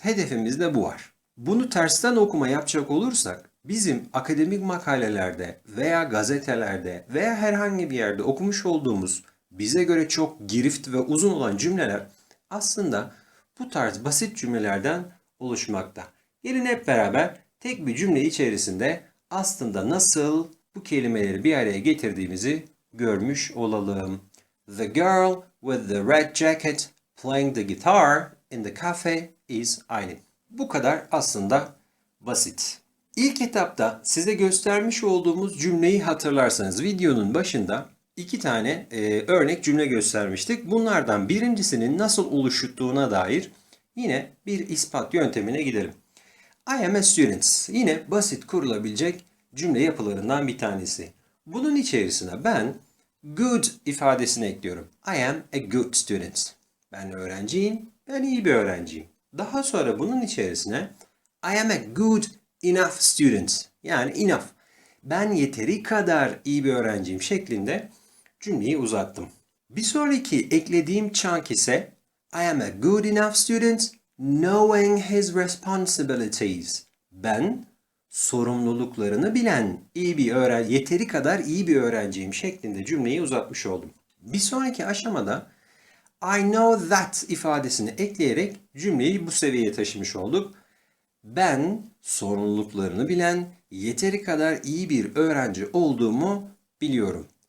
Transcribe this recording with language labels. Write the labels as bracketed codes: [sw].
[tr] Hedefimizde bu var. Bunu tersten okuma yapacak olursak bizim akademik makalelerde veya gazetelerde veya herhangi bir yerde okumuş olduğumuz bize göre çok girift ve uzun olan cümleler aslında bu tarz basit cümlelerden oluşmakta. Gelin hep beraber tek bir cümle içerisinde aslında nasıl bu kelimeleri bir araya getirdiğimizi görmüş olalım. [en] The girl with the red jacket playing the guitar in the cafe is Aylin. [tr] Bu kadar aslında basit. İlk etapta size göstermiş olduğumuz cümleyi hatırlarsanız videonun başında iki tane örnek cümle göstermiştik. Bunlardan birincisinin nasıl oluştuğuna dair yine bir ispat yöntemine gidelim. [en] I am a student. [tr] Yine basit kurulabilecek cümle yapılarından bir tanesi. Bunun içerisine ben good ifadesini ekliyorum. [en] I am a good student. [tr] Ben öğrenciyim, ben iyi bir öğrenciyim. Daha sonra bunun içerisine [en] I am a good enough student. [tr] Yani [en] enough. [tr] Ben yeteri kadar iyi bir öğrenciyim şeklinde cümleyi uzattım. Bir sonraki eklediğim [en] chunk [tr] ise [en] I am a good enough student knowing his responsibilities. [tr] Ben sorumluluklarını bilen iyi bir öğrenci, yeteri kadar iyi bir öğrenciyim şeklinde cümleyi uzatmış oldum. Bir sonraki aşamada [en] I know that [tr] ifadesini ekleyerek cümleyi bu seviyeye taşımış olduk. Ben sorumluluklarını bilen, yeteri kadar iyi bir öğrenci olduğumu biliyorum.